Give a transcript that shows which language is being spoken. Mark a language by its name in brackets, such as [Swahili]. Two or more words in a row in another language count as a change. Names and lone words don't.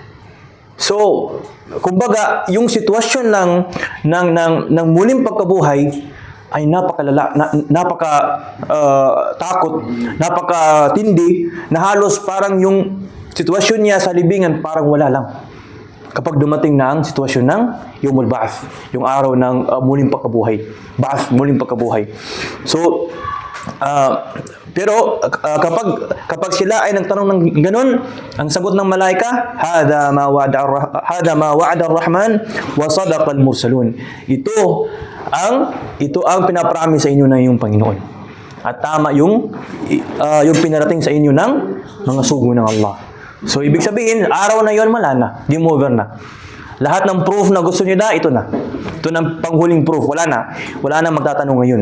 [Filipino] So, kumbaga, yung sitwasyon ng muling pagkabuhay ay napakalala, takot, napakatindi, na halos parang yung sitwasyon niya sa libingan parang wala lang. Kapag dumating na ang sitwasyon ng [Arabic] يوم البعث, [Filipino] yung araw ng muling pagkabuhay. Ba'ath, muling pagkabuhay. So, pero kapag sila ay nagtanong ng ganun, ang sagot ng malaika, [Arabic] هذا ما وعد الرحمن وصدق المرسلون. [Filipino] Ito ang pinapromise sa inyo ng iyong Panginoon. At tama yung pinarating sa inyo ng mga sugo ng Allah. So ibig sabihin, araw na yon wala na, [English] game over [Filipino] na. Lahat ng proof na gusto niyo ito na. Ito ng panghuling proof, wala na magtatanong ngayon.